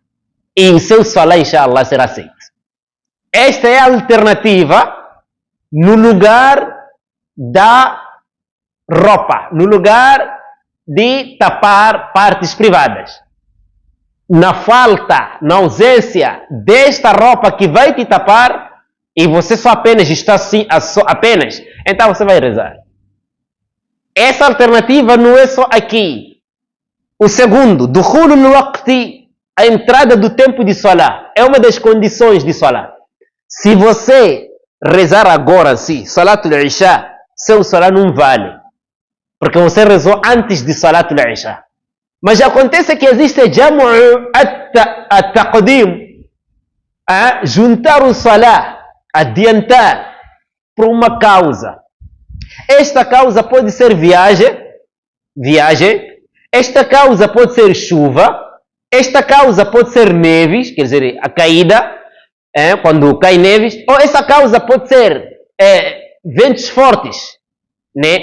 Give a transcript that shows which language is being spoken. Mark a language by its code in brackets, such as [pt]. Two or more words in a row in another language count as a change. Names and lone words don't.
[pt] E o seu salá, inshallah, será aceito. Esta é a alternativa no lugar da roupa, no lugar de tapar partes privadas. Na falta, na ausência desta roupa que vai te tapar, e você só apenas está assim, apenas, então você vai rezar. Essa alternativa não é só aqui. O segundo, [ar] دخول الوقت, [pt] a entrada do tempo de salá, é uma das condições de salá. Se você rezar agora assim, [ar] صلاة العشاء, [pt] seu salá não vale. Porque você rezou antes de [ar] صلاة العشاء. [pt] Mas acontece que existe [ar] جمع التقديم, [pt] juntar o salá, adiantar por uma causa. Esta causa pode ser viagem, esta causa pode ser chuva, esta causa pode ser neves, quer dizer, a caída, quando cai neves, ou essa causa pode ser ventos fortes, né?